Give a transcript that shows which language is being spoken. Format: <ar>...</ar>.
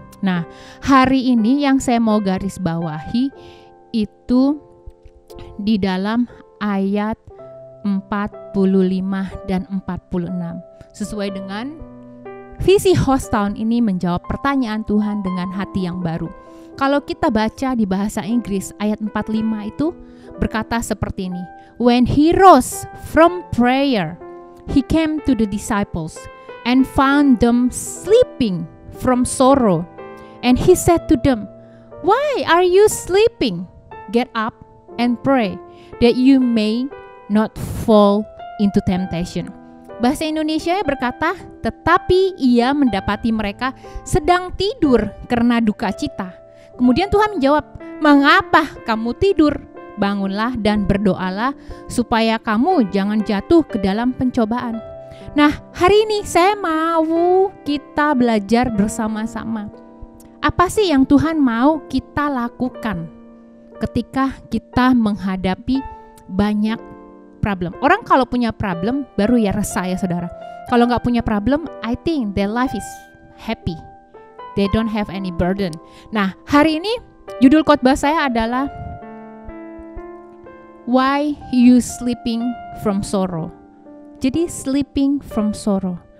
<id>Nah, hari ini yang saya mau garis bawahi itu di dalam ayat 45 dan 46. Sesuai dengan visi host tahun ini menjawab pertanyaan Tuhan dengan hati yang baru. Kalau kita baca di bahasa Inggris ayat 45 itu berkata seperti ini.</id> <en>When he rose from prayer, he came to the disciples and found them sleeping from sorrow. And he said to them, why are you sleeping? Get up and pray that you may not fall into temptation.</en> <id>Bahasa Indonesia berkata, tetapi ia mendapati mereka sedang tidur karena duka cita. Kemudian Tuhan menjawab, mengapa kamu tidur? Bangunlah dan berdoalah supaya kamu jangan jatuh ke dalam pencobaan. Nah, hari ini saya mau kita belajar bersama-sama. Apa sih yang Tuhan mau kita lakukan ketika kita menghadapi banyak problem? Orang kalau punya problem baru ya resah ya saudara. Kalau nggak punya problem,</id> <en>I think their life is happy. They don't have any burden.</en> <id>Nah, hari ini judul khotbah saya adalah</id> <en>Why you sleeping from sorrow?</en> <id>Jadi</id> <en>sleeping from sorrow.</en>